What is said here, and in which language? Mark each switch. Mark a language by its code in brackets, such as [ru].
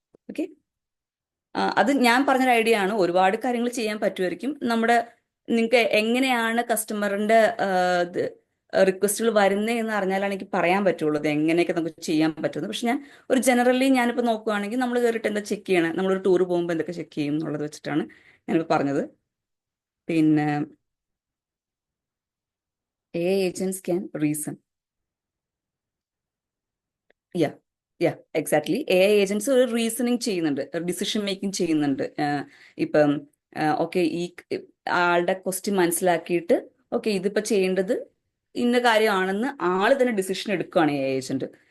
[ml] Okay, അത് ഞാൻ പറഞ്ഞൊരു ഐഡിയ ആണ്. ഒരുപാട് കാര്യങ്ങൾ ചെയ്യാൻ പറ്റുമായിരിക്കും. നിങ്ങൾക്ക് എങ്ങനെയാണ് കസ്റ്റമറിന്റെ റിക്വസ്റ്റുകൾ വരുന്നത് എന്ന് അറിഞ്ഞാലാണ് എനിക്ക് പറയാൻ പറ്റുള്ളൂ ഇത് എങ്ങനെയൊക്കെ നമുക്ക് ചെയ്യാൻ പറ്റുന്നത്. പക്ഷെ ഞാൻ ഒരു ജനറലി ഞാനിപ്പോൾ നോക്കുകയാണെങ്കിൽ നമ്മൾ കയറിയിട്ട് എന്താ ചെക്ക് ചെയ്യണം, നമ്മളൊരു ടൂർ പോകുമ്പോൾ എന്തൊക്കെ ചെക്ക് ചെയ്യും എന്നുള്ളത് വെച്ചിട്ടാണ് ഞാനിപ്പോൾ പറഞ്ഞത്. [en] പിന്നെ AI agents can reason. Exactly. [ml] AI agents ഒരു റീസണിങ് ചെയ്യുന്നുണ്ട്, ഡിസിഷൻ മേക്കിംഗ് ചെയ്യുന്നുണ്ട്. ഇപ്പം ഓക്കെ, ഈ ആളുടെ ക്വസ്റ്റ്യൻ മനസ്സിലാക്കിയിട്ട് ഓക്കെ ഇതിപ്പോ ചെയ്യേണ്ടത് ഇന്ന കാര്യമാണെന്ന് ആള് തന്നെ ഡിസിഷൻ എടുക്കുകയാണ് AI ഏജന്റ്.